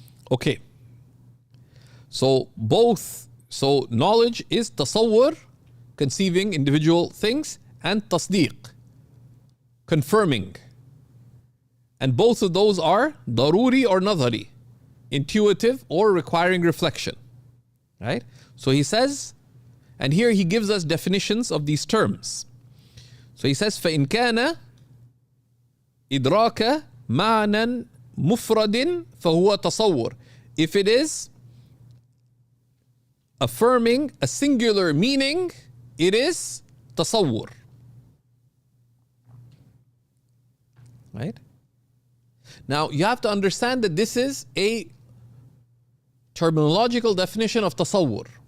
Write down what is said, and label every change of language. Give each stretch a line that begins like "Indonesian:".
English: Okay. So knowledge is tasawwur, conceiving individual things, and tasdeeq, confirming. And both of those are daruri or nadhari, intuitive or requiring reflection. Right? So he says, and here he gives us definitions of these terms. So he says,
Arabic: فَإِنْ كَانَ إدراك معنى مفرد فهو تصور.
English: If it is affirming a singular meaning, it is تصور. Right? Now, you have to understand that this is a terminological definition of تصور.